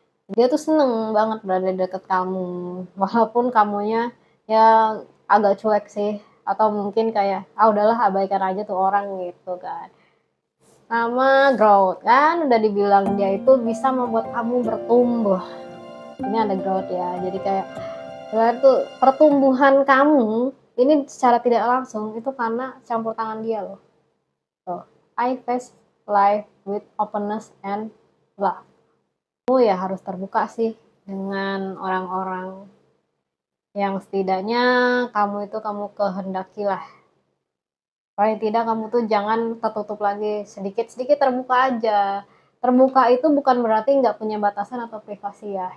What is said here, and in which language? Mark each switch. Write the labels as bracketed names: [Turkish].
[Indonesian] Dia tuh seneng banget berada di dekat kamu, walaupun kamunya ya agak cuek sih, atau mungkin kayak ah udahlah abaikan aja tuh orang gitu kan. Sama growth kan udah dibilang dia itu bisa membuat kamu bertumbuh. Ini ada growth ya, jadi kayak tuh pertumbuhan kamu ini secara tidak langsung itu karena campur tangan dia loh. [English] Tuh, I face life with openness and love. [Indonesian] Kamu ya harus terbuka sih dengan orang-orang yang setidaknya kamu kehendaki lah. Paling tidak kamu tuh jangan tertutup lagi, sedikit-sedikit terbuka aja. Terbuka itu bukan berarti nggak punya batasan atau privasi ya.